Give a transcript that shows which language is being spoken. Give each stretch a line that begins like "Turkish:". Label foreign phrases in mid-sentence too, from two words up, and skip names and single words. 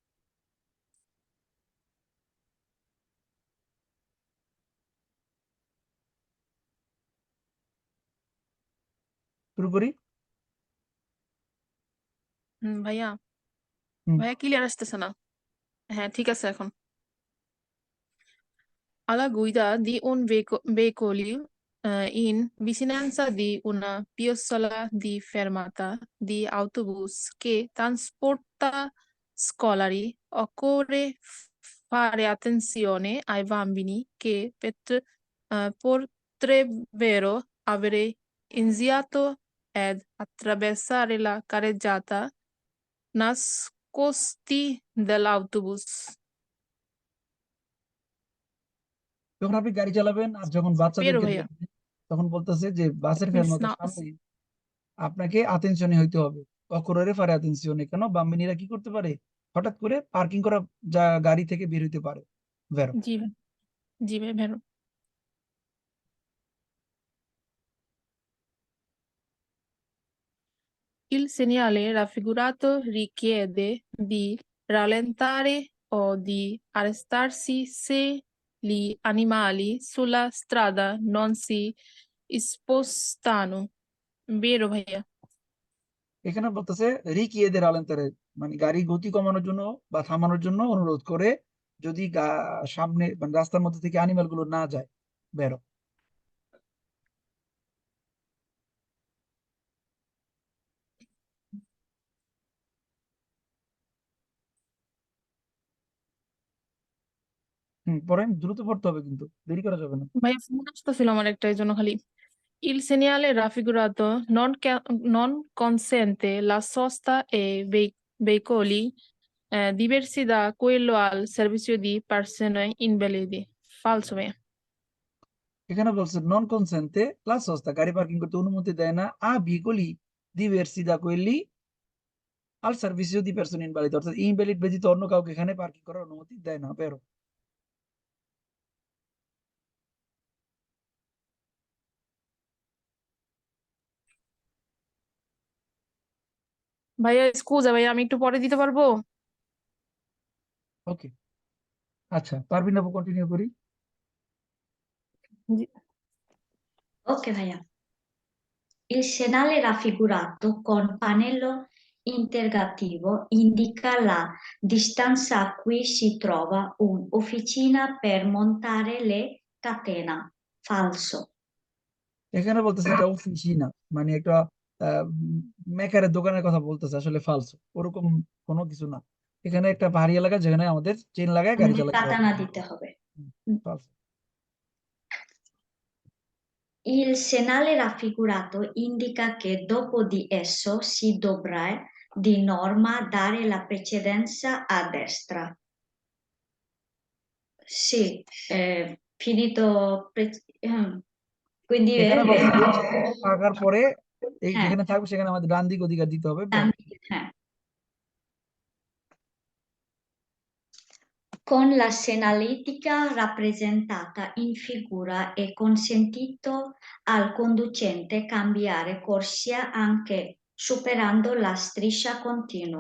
Bangla: শুরু করি। ভাইয়া হুম। ভাইয়া ক্লিয়ার আসতেছে না। হ্যাঁ ঠিক আছে এখন।
Italian: Alla guida di un veicolo in vicinanza di una piazzola di fermata di autobus che trasporta scolari, occorre fare attenzione ai bambini che potrebbero avere iniziato ad attraversare la carreggiata nascosti dall'autobus.
Bangla: যখন আপনি গাড়ি চালাবেন আর যখন Spero বাচ্চাদেরকে ভাইয়া। দেখবেন তখন বলতেছে যে বাসের Means ফেরমাতার now. সামনে আপনাকে আতেনশনে হইতে হবে।
Italian: occorre fare attenzione,
Bangla: কেন বাম্বিনীরা কি করতে পারে, হঠাৎ করে পার্কিং করা গাড়ি থেকে বের হইতে পারে। ভেরো। জি ভাই, জি ভাই ভেরো।
Italian: Il segnale raffigurato richiede di rallentare o di arrestarsi se gli animali sulla strada non si spostano.
Bangla: Vero ভাইয়া? এখানে বলতেছে
Italian: richiede di rallentare,
Bangla: মানে গাড়ি গতি কমানোর জন্য বা থামানোর জন্য অনুরোধ করে, যদি সামনে মানে রাস্তার মধ্যে থেকে অ্যানিমাল গুলো না যায়। বেরো। পড়েন, দ্রুত পড়তে হবে কিন্তু দেরি করা যাবে না। ভাইয়া ফোন আসতেছিল আমার একটা, এই জন্য খালি।
Italian: Il segnale raffigurato non consente la sosta e veicoli diversi da quello al servizio di persone invalidi.
Bangla: Falso ভাইয়া। এখানে বলছে
Italian: non consente la sosta,
Bangla: গাড়ি পার্কিং করতে অনুমতি দেয় না,
Italian: a veicoli diversi da quelli al servizio di persone invalid,
Bangla: অর্থাৎ ইনভ্যালিড ব্যতীত অন্য কাউকে এখানে পার্কিং করার অনুমতি দেয় না। বেরো। ভাইয়া স্কুজা ভাইয়া, আমি একটু পরে দিতে পারবো? ওকে, আচ্ছা পারবিন আপু, কন্টিনিউ করি। জি। Ok, vaya.
Italian: Il segnale raffigurato con pannello interrogativo indica la distanza a cui si trova un'officina per montare le catena.
Bangla: Falso. এখানে বলতেছে এটা অফিসিনা, মানে একটা মেকারের দোকানের কথা বলতেছে, আসলে ফালস, ওরকম কোনো কিছু না। এখানে একটা পাহাড়ি এলাকা যেখানে আমাদের চেন লাগায় গাড়ি আমাদের চালাতে হবে। কাটানা দিতে হবে। false।
Italian: Il segnale raffigurato indica che dopo di esso si dovrà di norma dare la precedenza a destra. Sì, finito, quindi
Bangla: এখানে বলছে যে থাকার পরে এই হ্যাঁ, যেখানে থাকবে সেখানে আমাদের ডান দিক অধিকার দিতে হবে। ডান দিকে, হ্যাঁ।
Italian: Con la segnaletica rappresentata in figura è consentito al conducente cambiare corsia anche superando la striscia continua.